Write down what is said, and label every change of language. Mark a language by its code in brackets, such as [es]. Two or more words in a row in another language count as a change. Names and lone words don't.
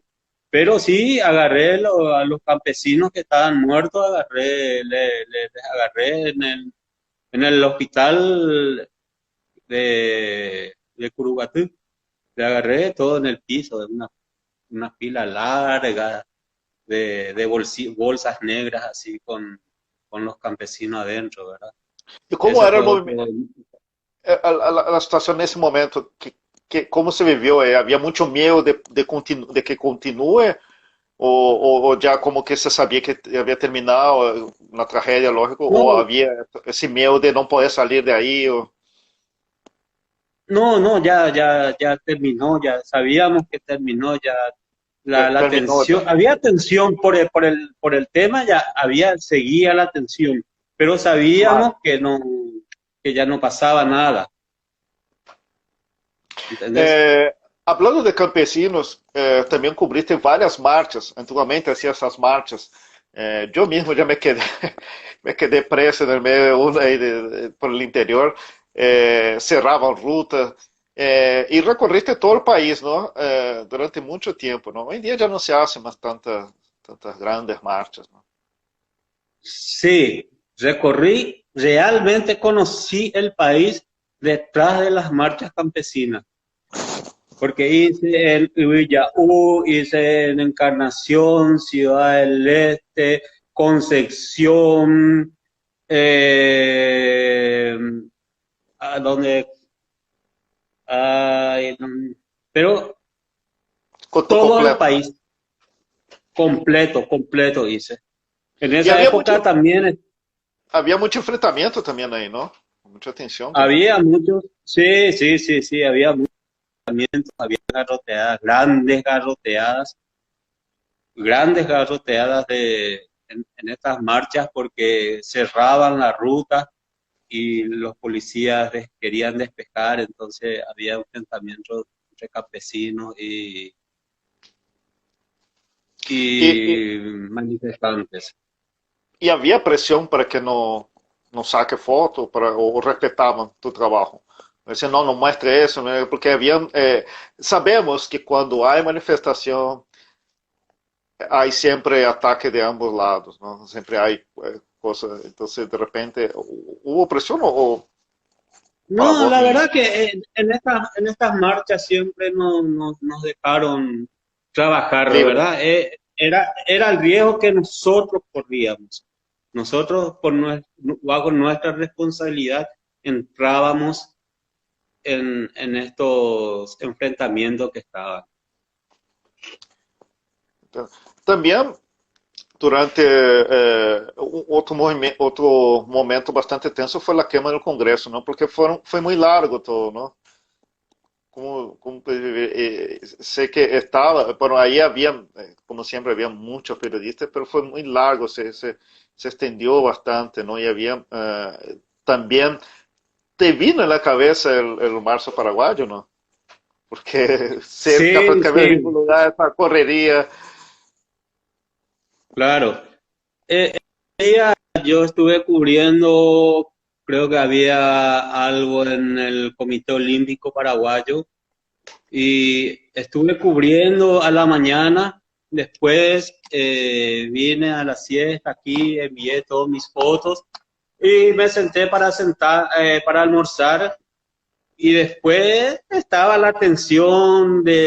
[es] Pero sí, agarré a los campesinos que estaban muertos, les agarré en el hospital de Curugatú, le agarré todo en el piso, de una pila larga de bolsas negras así con los campesinos adentro, ¿verdad? [pt] E como [es] Ese era fue [pt] o movimento, [es] otro. [pt] a situação nesse momento? Como se viveu? Havia muito medo de que continue? Ou já como que se sabia que havia terminado na tragédia, lógico? Ou [es] No, [pt] havia esse medo de não poder sair de aí? Ou... [es] no, ya terminó, ya sabíamos que terminó, ya la [pt] Terminou já. [es] tensión, había tensión por el tema, ya seguía la tensión, pero Claro. sabíamos que no, que ya no pasaba nada, ¿entendés? Hablando de campesinos, [pt] também cobriste várias marchas. Antigamente hacía essas marchas. Eu mesmo já [es] me quedé, me quedé [pt] preso no meio una aí por el interior. Cerravam ruta. E recorriste todo o país, não? Durante muito tempo, não? Hoje em dia já não se hace mais tantas grandes marchas, não? [es] Sí, recorrí, realmente conocí el país detrás de las marchas campesinas, porque hice en Villaú, hice en Encarnación, Ciudad del Este, Concepción, eh, a donde, ay, pero [pt] Conto [es] todo el completo. país completo hice. En [pt] E [es] esa época también [pt] havia muito enfrentamento também aí, não? Muita tensão também. [es] había muchos, sí, había muchos, había garroteadas, grandes garroteadas en estas marchas porque cerraban la ruta y los policías querían despejar, entonces había enfrentamientos entre campesinos [pt] E, e, [es] y manifestantes. [pt] e havia pressão para que não saque foto ou respeitavam tu trabalho. Dizem, não mostre isso, né? Porque havia, sabemos que quando há manifestação, há sempre ataque de ambos lados, não? Sempre há coisas, então de repente, houve pressão ou para [es] No, vos la [pt] nem... [es] verdad que en estas marchas siempre nos dejaron trabajar, [pt] Livre. [es] ¿verdad? Era el riesgo que nosotros corríamos. Nosotros, bajo nuestra responsabilidad, entrábamos en estos enfrentamientos que estaban. [pt] Então, também durante outro momento bastante tenso foi a queima do Congresso, não? Porque foi muito largo todo, não? Como sei que estava, bueno, aí havia, como sempre, havia muitos periodistas, mas foi muito largo, [es] se estendió bastante, [pt] não? E havia também te vino na cabeça o março paraguaio, não? Porque cerca [es] Sí, [pt] praticamente em [es] sí, [pt] todo lugar essa correria. [es] claro. Ella, yo estuve cubriendo, creo que había algo en el Comité Olímpico Paraguayo y estuve cubriendo a la mañana, después vine a la siesta aquí, envié todas mis fotos y me senté para almorzar y después estaba la tensión